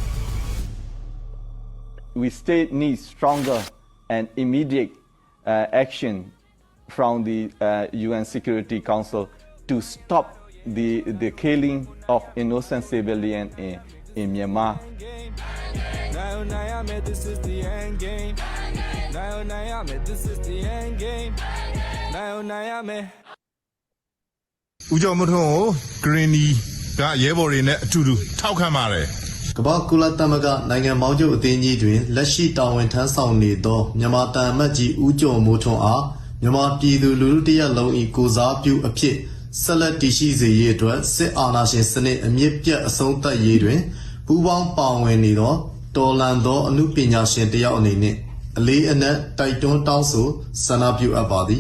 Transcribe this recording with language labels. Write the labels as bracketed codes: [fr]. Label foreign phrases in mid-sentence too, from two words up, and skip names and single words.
[en] We still need stronger and immediate action from the UN Security Council to stop the killing of innocent civilians in Myanmar. This is the end game. This is the end game. [my] ဦးကျော်မထွန်းကိုဂရင်းနီကရဲဘော်တွေနဲ့အတူတူထောက်ခံပါတယ် ကမ္ဘာကုလသမဂ္ဂနိုင်ငံပေါင်းချုပ်အသင်းကြီးတွင်လက်ရှိတာဝန်ထမ်းဆောင်နေသောမြန်မာတန်အမတ်ကြီးဦးကျော်မိုးထွန်းအားမြန်မာပြည်သူလူထုတရက်လုံး၏ကိုစားပြုအဖြစ်ဆက်လက်တည်ရှိစေရေးအတွက်စစ်အာဏာရှင်စနစ်အမြင့်ပြတ်အဆုံးသတ်ရေးတွင်ပူးပေါင်းပါဝင်နေသောတော်လှန်သောအမှုပညာရှင်တယောက်အနေနဲ့အလေးအနက်တိုက်တွန်းတောင်းဆိုဆန္ဒပြုအပ်ပါသည်